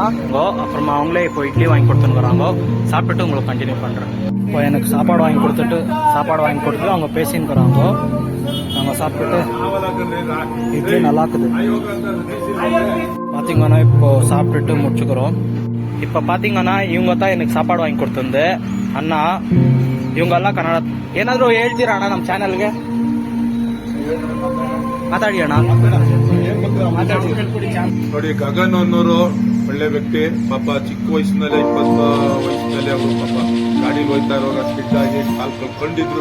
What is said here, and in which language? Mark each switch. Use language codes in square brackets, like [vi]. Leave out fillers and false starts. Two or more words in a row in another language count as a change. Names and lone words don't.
[ta] அப்புறமா அவங்களே இப்போ இட்லி வாங்கி கொடுத்துன்னு வராங்க. சாப்பிட்டுட்டு உங்களுக்கு கண்டினியூ பண்ணுறேன். இப்போ எனக்கு சாப்பாடு வாங்கி கொடுத்துட்டு அவங்க பேசின்னு வராங்க. நாங்கள் சாப்பிட்டுட்டு இட்லி நல்லா இருக்குது. பார்த்தீங்கன்னா இப்போ சாப்பிட்டுட்டு முடிச்சுக்கிறோம். இப்போ பார்த்தீங்கன்னா இவங்க தான் எனக்கு சாப்பாடு வாங்கி கொடுத்துருந்து ಅಣ್ಣ. [kn] ಇವಂಗೆಲ್ಲ ಕನ್ನಡ ಏನಾದರೂ ಹೇಳ್ತೀರಾ ಅಣ್ಣ ನಮ್ಮ ಚಾನಲ್ಗೆ? ಮಾತಾಡಿ ಅಣ್ಣ. ನೋಡಿ, ಗಗನ್ ಅನ್ನೋರು ಒಳ್ಳೆ ವ್ಯಕ್ತಿ. ಪಾಪ ಚಿಕ್ಕ ವಯಸ್ಸಿನಲ್ಲೇ 20 ವಯಸ್ಸಿನಲ್ಲೇ ಅವರು ಪಾಪ ಗಾಡಿಲಿ ಹೋಯ್ತಾ ಇರುವಾಗ ಸ್ಕಿಡ್ ಆಗಿ ಕಾಲು ಕಳ್ಕೊಂಡಿದ್ರು.